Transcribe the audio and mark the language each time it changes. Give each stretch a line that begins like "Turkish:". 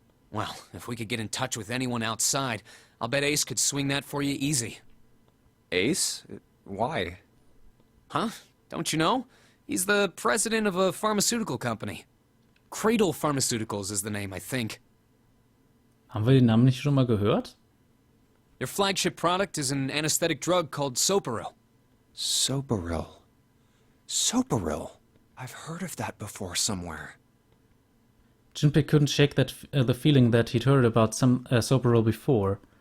English: Well, if we could get in touch with anyone outside, I'll bet Ace could swing that for you easy. Ace? Why? Huh? Don't you know? He's the president of a pharmaceutical company. Cradle Pharmaceuticals is the name, I think.
German: Haben wir den Namen nicht schon mal gehört?
English: Their flagship product is an anesthetic drug called Soparil. Soparil. Soparil? I've heard of that before somewhere. Junpei couldn't shake the feeling that he'd heard about some Soparil before.